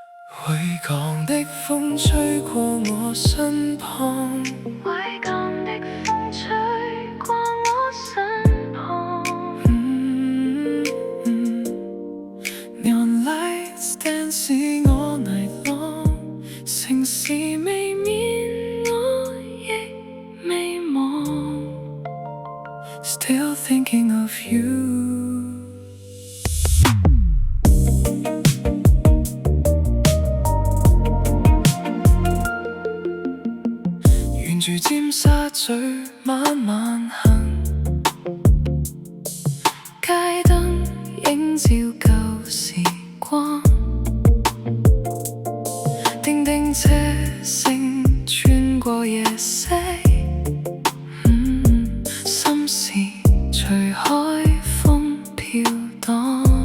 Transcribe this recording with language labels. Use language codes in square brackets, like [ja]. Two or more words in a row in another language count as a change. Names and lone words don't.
[yue] 回港的風吹過我身旁，回港的風吹過我身旁。 [en] Neon lights dancing all night long， [yue] 城市未眠我亦未忘 ， [en] Still thinking of you。 [yue] 沿住尖沙咀慢慢行，街燈映照舊時光，叮叮車聲穿過夜色，心事隨海風飄蕩。